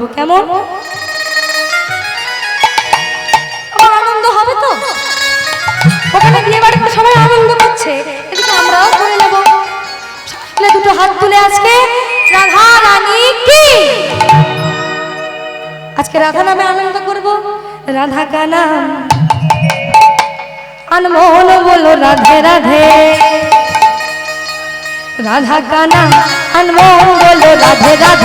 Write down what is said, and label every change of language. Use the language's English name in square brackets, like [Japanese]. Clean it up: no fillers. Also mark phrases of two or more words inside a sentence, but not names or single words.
[Bangla] কেমন আনন্দ হবে তো? ওখানে বিয়ে বাড়িতে সবাই আনন্দ করছে, এদিকে আমরাও করে নেব। দুটো হাত তুলে আজকে রাধা রানী কি, আজকে রাধা নামে আনন্দ করব। [Hindi] राधा का नाम अनमोल बोलो राधे राधे, राधा का नाम अनमोल बोलो राधे राधे,